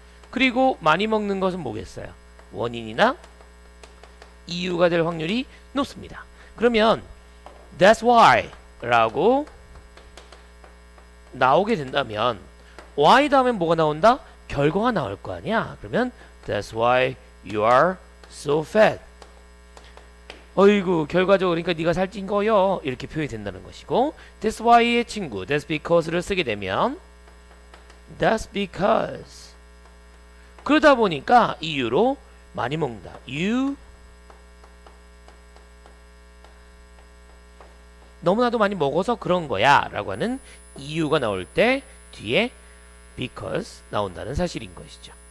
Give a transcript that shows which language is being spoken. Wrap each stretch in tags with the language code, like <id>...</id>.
<ko>그리고 많이 먹는 것은 뭐겠어요? 원인이나 이유가 될 확률이 높습니다. 그러면</ko> <en>that's why</en> <ko>라고 나오게 된다면 why 다음에 뭐가 나온다? 결과가 나올 거 아니야. 그러면</ko> <en>that's why you are so fat.</en> <ko>어이구 결과적으로 그러니까 네가 살찐 거요. 이렇게 표현이 된다는 것이고</ko> <en>that's why</en> <ko>의 친구</ko> <en>that's because</en> <ko>를 쓰게 되면 that's because. 그러다 보니까 이유로 많이 먹는다. you 너무나도 많이 먹어서 그런 거야 라고 하는 이유가 나올 때 뒤에 because 나온다는 사실인 것이죠.</ko>